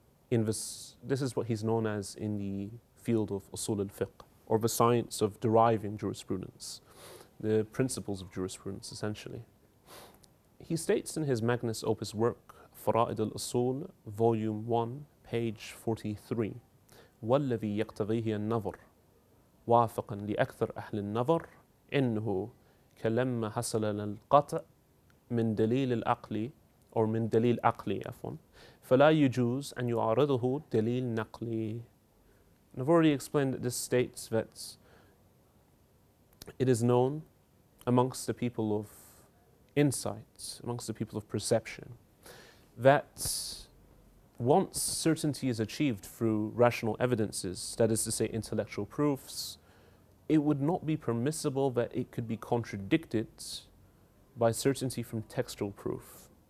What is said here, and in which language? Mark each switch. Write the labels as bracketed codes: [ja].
[en] This is what he's known as in the field of usul al-fiqh, or the science of deriving jurisprudence, the principles of jurisprudence essentially. He states in his magnus opus work, فرائد الأصول, volume 1, page 43. [ar] والذي يقتضيه النظر وافقا لأكثر أهل النظر إنه كلما حصل للقطع من دليل العقل أو من دليل عقلي عفوا فلا يجوز أن يعارضه دليل نقلي. [en] And I've already explained that this states that it is known amongst the people of insight, amongst the people of perception, that once certainty is achieved through rational evidences, that is to say intellectual proofs, it would not be permissible that it could be contradicted by certainty from textual proof.